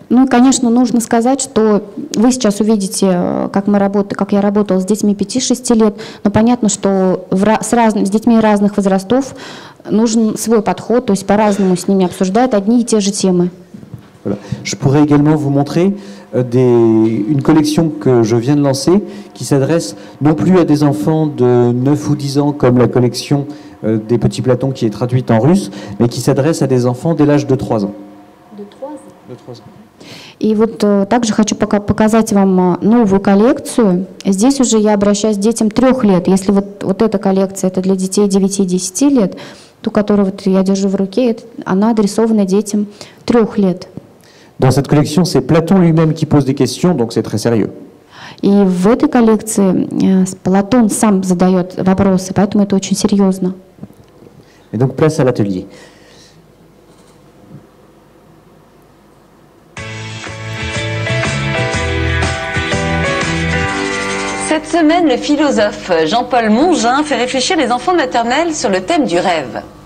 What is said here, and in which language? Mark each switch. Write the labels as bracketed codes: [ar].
[ru] Ну, конечно, нужно сказать, что вы сейчас увидите, как я работала с детьми 5-6 лет, но понятно, что с детьми разных возрастов нужен свой подход, то есть по-разному с ними обсуждают одни и те же темы. [fr] Voilà. Je pourrais également vous montrer une collection que je viens de lancer qui s'adresse non plus à des enfants de 9 ou 10 ans comme la collection des Petits Platons qui est traduite en russe, mais qui s'adresse à des enfants dès l'âge de 3 ans. De 3 ans? De 3 ans. [ru] И вот также хочу показать вам новую коллекцию. Здесь уже я обращаюсь к детям 3 лет. Если вот эта коллекция это для детей 9-10 лет, ту, которую вот я держу в руке, она адресована детям 3 лет. [fr] Dans cette collection, c'est Platon lui-même qui pose des questions, donc c'est très sérieux. [ru] И в этой коллекции Платон сам задает вопросы, поэтому это очень серьезно. [fr] Et donc place à l'atelier. Cette semaine, le philosophe Jean-Paul Mongin fait réfléchir les enfants de maternelle sur le thème du rêve.